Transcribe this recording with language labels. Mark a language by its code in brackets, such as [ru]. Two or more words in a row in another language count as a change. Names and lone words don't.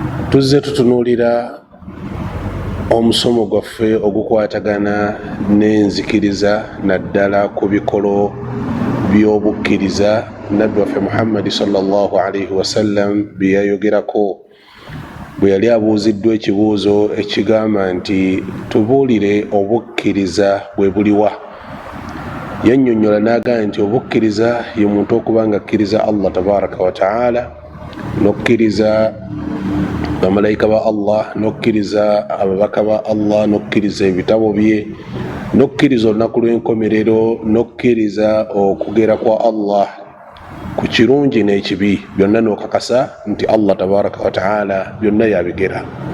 [lg] tuzze tutunuulira omusomo gwaffe ogukwatagana n'enzikiriza naddala ku bikolo by'obukkiriza nabbi waffe Muhammadi [ar] صلى الله عليه وسلم [lg] bye yayogerako bwe yali abuuziddwa ekibuuzo ekigamba nti tubuulire obukkiriza bwe buliwa. Yannyonnyola n'agamba nti obukkiriza ye muntu okuba nga akkiriza [ar] الله تبارك وتعالى, [lg] n'okkiriza bamalayika ba Allah, n'okkiriza ababaka ba Allah, n'okkiriza ebitabo bye, n'okkiriza olunaku lw'enkomerero, n'okkiriza okugera kwa Allah ku kirungi n'ekibi, byonna n'okakasa nti [ar] الله تبارك وتعالى [lg] byonna yabigera.